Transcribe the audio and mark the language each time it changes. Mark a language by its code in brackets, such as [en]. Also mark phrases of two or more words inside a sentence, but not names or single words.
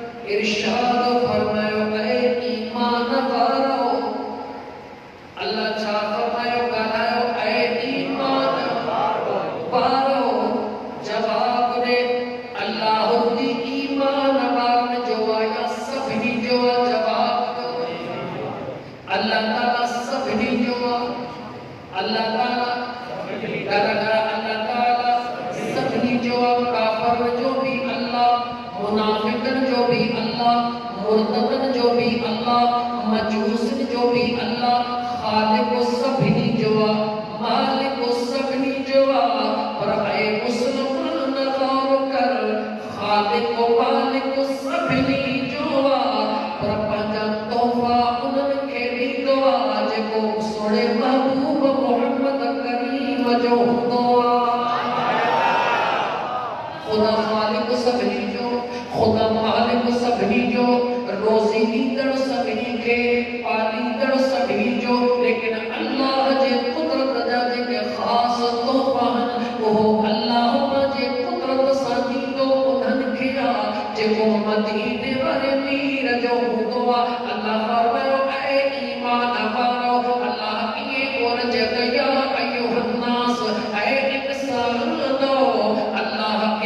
[sd] इरशाद फरमायो ऐ ईमान वारो अल्लाह छा फरमायो गालायो ऐ ईमान वारो जवाब दे अल्लाह दी ईमान वारन जो आया सभी जो जवाब दो अल्लाह ताला सभी जो अल्लाह ताला अल्लाह ताला सभी जो काफर जो भी अल्लाह मुनाफिकन जो भी अल्लाह मुर्तदन जो भी अल्लाह मजूसन जो भी अल्लाह खालिक सभी जो मालिक सभी जो पर ऐ मुसलमान गौर कर खालिक मालिक सभी जो पर पंजा तोहफा उन्हनि खे ॾींदो आहे जेको सोणे महबूब मोहम्मद करीम जो हूंदो आहे खुदा खालिक सभी जो खुदा मालिक सभी जो रोज़ी ॾींदड़ सभी खे पालींदड़ सभी जो लेकिन अल्लाह जे कुदरत जा जेके ख़ास तोहफा वो अल्लाह जे कुदरत सां ॾींदो उन्हनि खे जेको मदीने वारे मीर जो हूंदो आहे अल्लाह फरमायो ऐ ईमान वारो अल्लाह इहे कोन जॻया अय्युहन्नास ऐ इंसानो अल्लाह